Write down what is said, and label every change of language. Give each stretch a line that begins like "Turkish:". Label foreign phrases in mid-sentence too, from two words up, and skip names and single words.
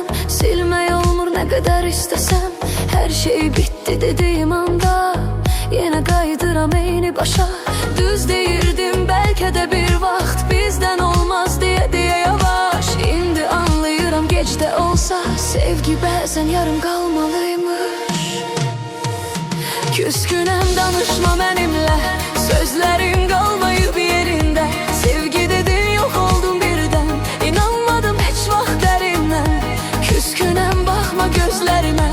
Azerbaijani: Silmək olmur
Turkish: ne kadar istesem. Her şey bitti dediğim anda yine
Azerbaijani: kaydıram eyni başa. Düz deyirdim belki de bir vaxt.
Turkish: Bizden olmaz diye yavaş.
Azerbaijani: İndi anlayıram
Turkish: geç de olsa. Sevgi bazen yarım kalmalıymış.
Azerbaijani: Küskünəm, danışma mənimlə. Sözlərin qalmayıb yerində. Sevgi dedin, yox oldun birdən. İnanmadım heç vaxt dərindən. Küskünəm, baxma gözlərimə.